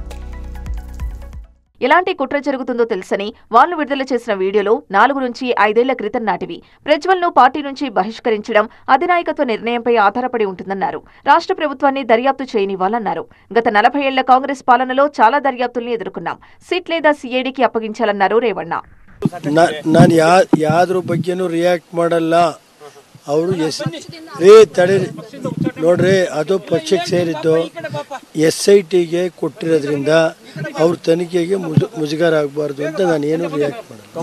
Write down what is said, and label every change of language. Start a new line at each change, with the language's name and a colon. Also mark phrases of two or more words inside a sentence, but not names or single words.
Telugu: ఎలాంటి కుట్ర జరుగుతుందో తెలుసని వాళ్లు విడుదల చేసిన వీడియోలు 4 నుంచి 5 ఏళ్ల క్రితం నాటివి. ప్రజ్వల్ ను పార్టీ నుంచి బహిష్కరించడం అధినాయకత్వ నిర్ణయంపై ఆధారపడి ఉంటుందన్నారు. రాష్ట్ర ప్రభుత్వాన్ని దర్యాప్తు చేయనివ్వాలన్నారు. గత 40 ఏళ్ల కాంగ్రెస్ పాలనలో చాలా దర్యాప్తుల్ని ఎదుర్కొన్నాం. సిట్ లేదా సిఐడికి అప్పగించాలన్నారు రేవణ్ణ.
Kannada: ನಾನು ಯಾವ್ದ್ರ ಬಗ್ಗೆನೂ ರಿಯಾಕ್ಟ್ ಮಾಡಲ್ಲ. ಅವರು ತಡೆ ನೋಡ್ರಿ, ಅದು ಪಕ್ಷಕ್ಕೆ ಸೇರಿದ್ದು SITಗೆ ಕೊಟ್ಟಿರೋದ್ರಿಂದ ಅವ್ರ ತನಿಖೆಗೆ ಮುಜುಗರ ಆಗಬಾರ್ದು ಅಂತ ನಾನು ಏನು ರಿಯಾಕ್ಟ್ ಮಾಡಲ್ಲ.